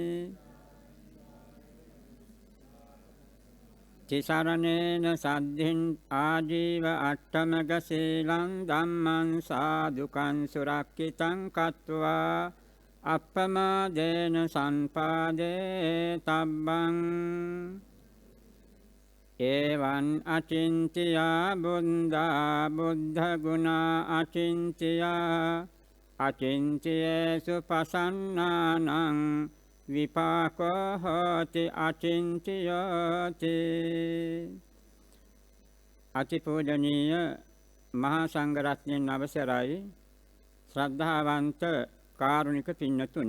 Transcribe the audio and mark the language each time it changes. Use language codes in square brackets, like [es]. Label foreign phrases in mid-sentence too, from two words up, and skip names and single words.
[pi] තිසරණේන සද්ධින් ආජීව අට්ඨමක සීලං ධම්මං සාදුකං සුරක්ඛිතං කତ୍වා අප්පමාදේන සම්පාදේ තබ්බං. එවං අචින්ත්‍යා බුද්ධා බුද්ධ ගුණා අචින්ත්‍යා අචින්ත්‍යේසු පසන්නානං විපාකෝ හෝති අචින්ත්‍යෝති. [si] අතිපූජනීය මහා සංඝරත්නයන් අවසරයි ශ්‍රද්ධාවන්ත කාරුණික පින්නතුනි.